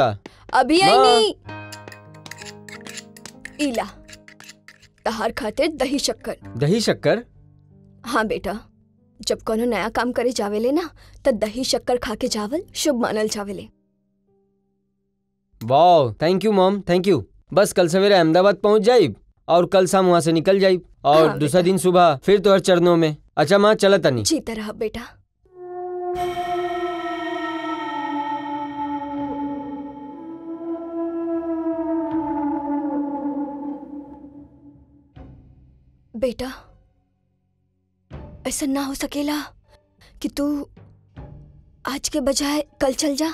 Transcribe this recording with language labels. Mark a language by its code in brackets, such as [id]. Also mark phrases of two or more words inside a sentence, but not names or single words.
[bho] अभी आई नहीं। इला तहार खातिर दही शक्कर। दही शक्कर? हाँ बेटा, जब कोनो नया काम करे जावेले ना तो दही शक्कर खा के जावल शुभ मानल जावेले। वाह, [en] Thank you mom, thank you. [bho] बस कल सवेरे अहमदाबाद पहुंच जाइब और कल शाम वहाँ से निकल जाइब और हाँ, दूसरा दिन सुबह फिर तोहर चरणों में। अच्छा माँ, चला तनी। जीता रहा बेटा। बेटा, ऐसा ना हो सकेला कि तू आज के बजाय कल चल जा।